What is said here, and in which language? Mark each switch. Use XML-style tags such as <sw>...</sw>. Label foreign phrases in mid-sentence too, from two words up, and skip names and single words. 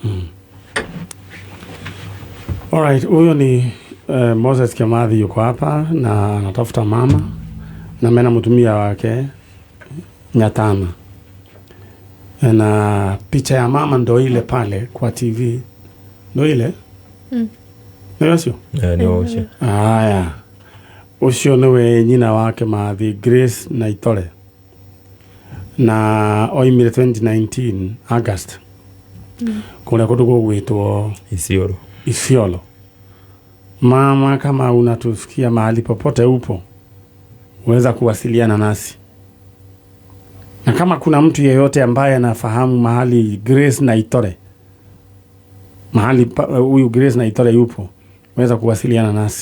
<sw>Alright, huyo ni Moses Kimathi yuko hapa na anatafuta mama, na</sw> <ki>mena mtumia</ki> <sw>wake Nyatana. Na picha ya mama ndo ile pale kwa TV. Ndo ile? Ndio sio?</sw> <ki>Ni osho.</ki> <sw>Haya.</sw> <ki>Osho niwe nyina wake Mathi Grace Naitore. Na oimire 2019 August. Kule kutuko gwitwo Isiolo.</ki> <sw>Mama, kama unatusikia mahali popote upo, uweza kuwasiliana nasi. Na kama kuna mtu yeyote ambaye anafahamu mahali Grace Naitore, mahali huyu Grace Naitore yupo, uweza kuwasiliana nasi.</sw>